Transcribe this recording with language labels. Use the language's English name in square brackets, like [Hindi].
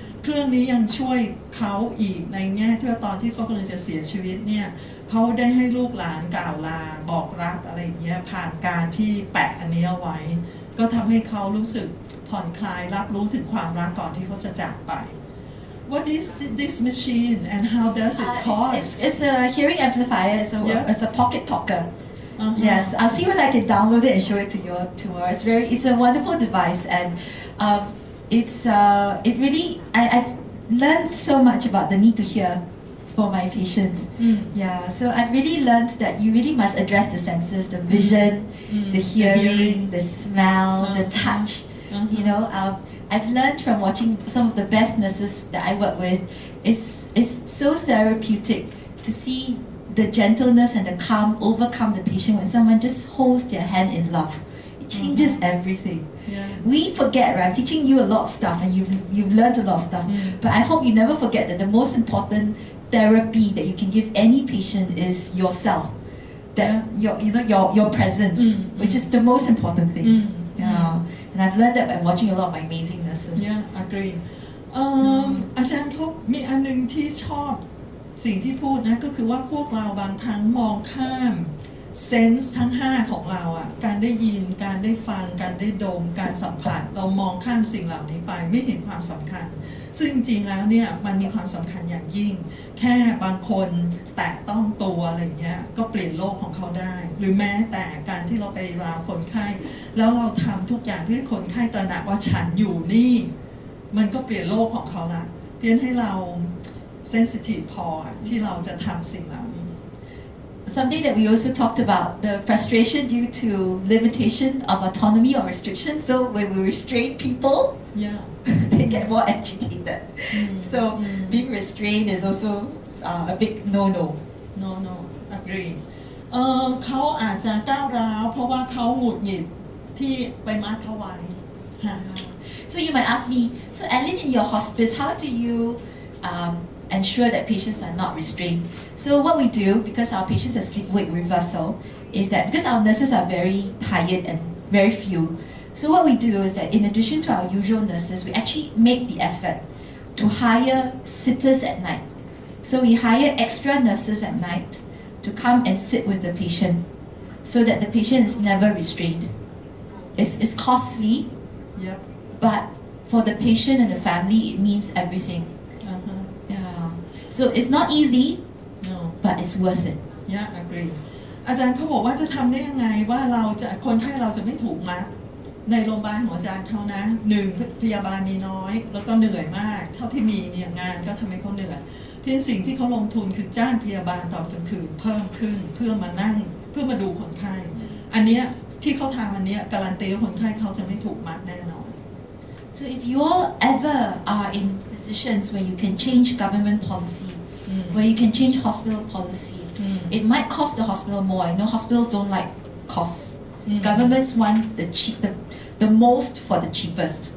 [Thai] เครื่องนี้ยังช่วยเขาอีกในแง่ที่ว่าตอนที่เขากำลังจะเสียชีวิตเนี่ยเขาได้ให้ลูกหลานกล่าวลาบอกรักอะไรอย่างเงี้ยผ่านการที่แปะอันนี้เอาไว้ก็ทำให้เขารู้สึกผ่อนคลายรับรู้ถึงความรักก่อนที่เขาจะจากไป [English] What is this machine and how does it cost? It's a hearing amplifier. It's a pocket talker. Yes, I'll see whether I can download it and show it to you tomorrow. It's a wonderful device, and it really I've learned so much about the need to hear for my patients. Yeah, so I've really learned that you really must address the senses, the vision, the hearing, the smell, the touch. You know, I've learned from watching some of the best nurses that I work with. It's so therapeutic to see the gentleness and the calm overcome the patient when someone just holds their hand in love. It changes everything. Yeah. We forget, right? I'm teaching you a lot of stuff, and you've learned a lot of stuff. But I hope you never forget that the most important therapy that you can give any patient is yourself. That your presence, which is the most important thing. Yeah. And I've learned that by watching a lot of my amazing nurses. Yeah, agree. [Thai] อาจารย์เขามีอันนึงที่ชอบสิ่งที่พูดนะก็คือว่าพวกเราบางครั้งมองข้ามเซนส์ทั้ง5ของเราอ่ะการได้ยินการได้ฟังการได้ดมการสัมผัสเรามองข้ามสิ่งเหล่านี้ไปไม่เห็นความสำคัญ ซึ่งจริงๆแล้วเนี่ยมันมีความสำคัญอย่างยิ่งแค่บางคนแตะต้องตัวอะไรเงี้ยก็เปลี่ยนโลกของเขาได้หรือแม้แต่การที่เราไปราวคนไข้แล้วเราทำทุกอย่างเพื่อคนไข้ตระหนักว่าฉันอยู่นี่มันก็เปลี่ยนโลกของเขาละเพียงให้เราเซนซิทีฟพอที่เราจะทำสิ่งเหล่านี้ [English] Something that we also talked about, the frustration due to limitation of autonomy or restriction. So when we restrain people, they get more agitated. So being restrained is also a big no-no. No, agree. [Thai] เขาอาจจะก้าวร้าวเพราะว่าเขาหงุดหงิดที่ไปมัดเขาไว้ [English] So you might ask me, so Ellen, in your hospice, how do you ensure that patients are not restrained? So what we do, because our patients have sleep-wake reversal, is that because our nurses are very tired and very few, so what we do is that in addition to our usual nurses, we actually make the effort to hire sitters at night. So we hire extra nurses at night to come and sit with the patient so that the patient is never restrained. It's costly, but for the patient and the family, it means everything. Yeah. So it's not easy, but it's worth it. Yeah, agree. [Thai] อาจารย์เขาบอกว่าจะทำได้ยังไงว่าเราจะคนไข้เราจะไม่ถูกมัดในโรงพยาบาลของอาจารย์เขานะ1พยาบาลมีน้อยแล้วก็เหนื่อยมากเท่าที่มีเนี่ยงานก็ทำให้เขาเหนื่อยเพียงสิ่งที่เขาลงทุนคือจ้างพยาบาลตอนกลางคืนเพิ่มขึ้นเพื่อมานั่งเพื่อมาดูคนไข้อันเนี้ยที่เขาทำอันเนี้ยการันตีว่าคนไข้เขาจะไม่ถูกมัดแน่นอน [English] So if you all ever are in positions where you can change government policy, where you can change hospital policy, it might cost the hospital more. I know hospitals don't like costs. Governments want the most for the cheapest.